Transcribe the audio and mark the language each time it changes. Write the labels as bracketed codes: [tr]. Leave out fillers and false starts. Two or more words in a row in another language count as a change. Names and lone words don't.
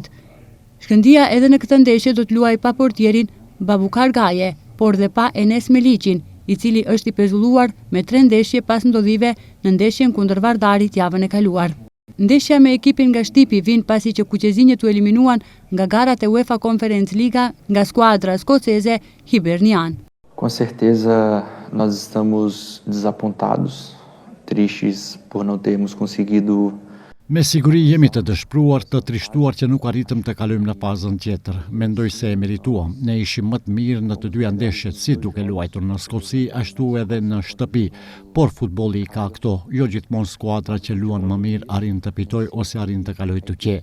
[sq] Shkëndia edhe në këtë ndeshje do të luajë pa portierin Babukar Gaje, por dhe pa Enes Meliqin, i cili është i pezulluar me 3 ndeshje pas ndodhive në ndeshjen kundër Vardarit javën e kaluar. Ndeshja me ekipin nga Shtipi vin pasi që kuqezinjët u eliminuan nga garat e UEFA Conference Liga nga skuadra escocese Hibernian. [pt] Com certeza nós estamos desapontados, tristes por não termos conseguido. [sq] Me siguri jemi të dëshpruar, të trishtuar që nuk arritëm të kalojmë në fazën tjetër. Mendoj se e merituam. Ne ishim më të mirë në të dyja ndeshjet, si duke luajtur në Skoci, ashtu edhe në shtëpi. Por futbolli ka këto, jo gjithmonë skuadra që luan më mirë arrin të pitoj ose arrin të kaloj të qe.